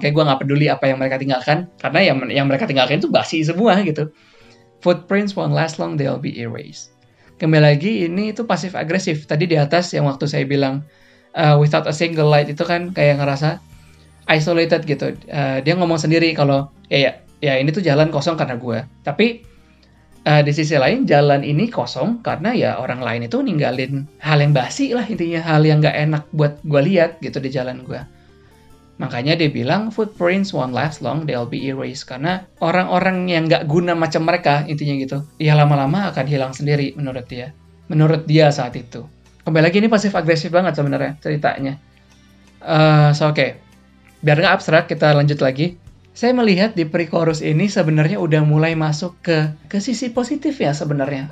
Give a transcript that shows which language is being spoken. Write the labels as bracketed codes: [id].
[id] Makanya gue nggak peduli apa yang mereka tinggalkan karena yang mereka tinggalkan itu basi semua gitu. [en] Footprints won't last long, they'll be erased. [id] Kembali lagi ini itu pasif agresif. Tadi di atas yang waktu saya bilang [en] without a single light [id] itu kan kayak ngerasa isolated gitu. Dia ngomong sendiri kalau ya ini tuh jalan kosong karena gue. Tapi di sisi lain jalan ini kosong karena ya orang lain itu ninggalin hal yang basi lah intinya, hal yang nggak enak buat gue lihat gitu di jalan gue. Makanya dia bilang [en] footprints won't last long, they'll be erased. [id] Karena orang-orang yang nggak guna macam mereka, intinya gitu, ya lama-lama akan hilang sendiri menurut dia. Menurut dia saat itu. Kembali lagi ini pasif agresif banget sebenarnya ceritanya. Oke. Biar nggak abstrak, kita lanjut lagi. Saya melihat di pre-chorus ini sebenarnya udah mulai masuk ke sisi positif ya sebenarnya.